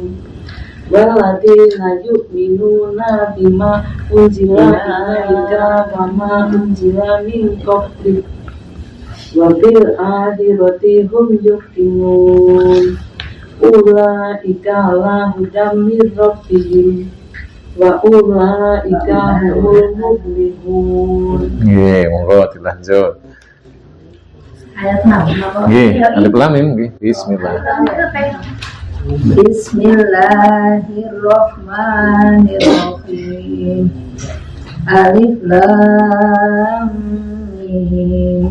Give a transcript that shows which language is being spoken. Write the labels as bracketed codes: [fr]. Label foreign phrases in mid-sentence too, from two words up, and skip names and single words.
[ar] والذين يؤمنون بما أنزل إليك وما أنزل من قبلك وبالآخرة هم يوقنون. أولئك على هدى من ربهم وأولئك هم المفلحون. [jv] Nggih, monggo dilanjut. Ayat 6. Nggih, [ar] ألف لام ميم [jv] nggih. [ar] Bismillah. Bismillahirrahmanirrahim. ألف لام ميم.